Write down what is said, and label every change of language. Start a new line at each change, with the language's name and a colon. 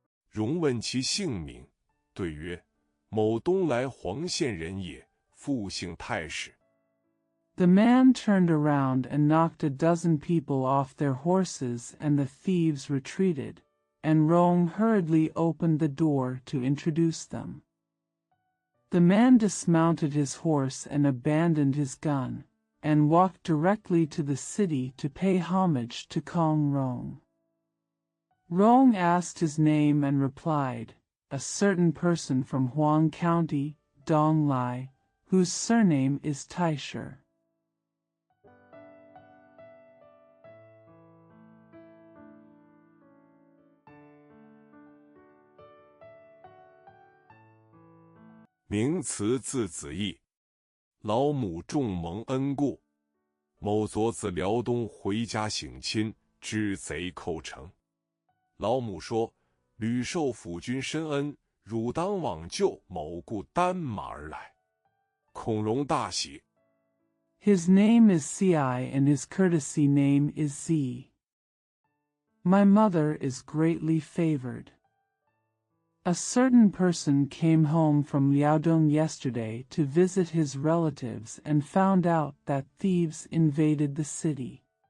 Chinese: 融问其姓名，对曰：“某东莱黄县人也，复姓太史。”
English: The man turned around and knocked a dozen people off their horses, and the thieves retreated, and Rong hurriedly opened the door to introduce them. The man dismounted his horse and abandoned his gun, and walked directly to the city to pay homage to Kong Rong. Rong asked his name and replied, "A certain person from Huang County, Dong Lai, whose surname is Taisher."
Chinese: 名词字子义，老母重蒙恩顾。某昨自辽东回家省亲，知贼寇城。老母说：“屡受辅君深恩，汝当往救。” 某故单马而来。孔融大喜。
English: His name is Ci and his courtesy name is Zi. My mother is greatly favored. A certain person came home from Liaodong yesterday to visit his relatives and found out that thieves invaded the city.